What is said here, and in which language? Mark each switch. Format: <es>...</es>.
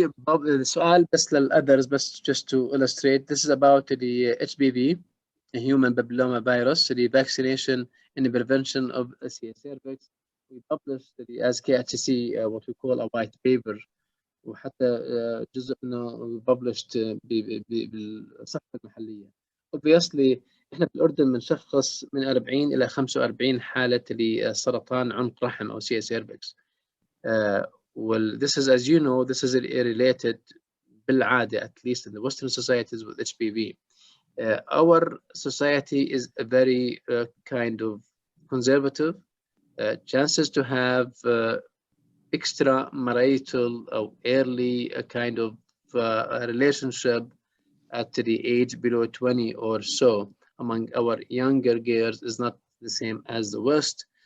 <ar>السؤال بس للأذرز, بس</ar> <en>just to illustrate, this is about the HPV, the human papilloma virus, the vaccination and the prevention of cervix. We published as KHCC what we call a white paper,</en> <ar>وحتى جزء منه</ar> <en>published</en> <ar>بالصحة المحلية. Obviously احنا بالأردن بنشخص من 40 إلى 45 حالة لسرطان عنق رحم أو cervix.</ar> <en>Well, this is, as you know, this is related بالعادة, at least in the Western societies, with HPV. Our society is a very kind of conservative. Chances to have extramarital or early kind of relationship at the age below 20 or so among our younger girls is not the same as the West.</en>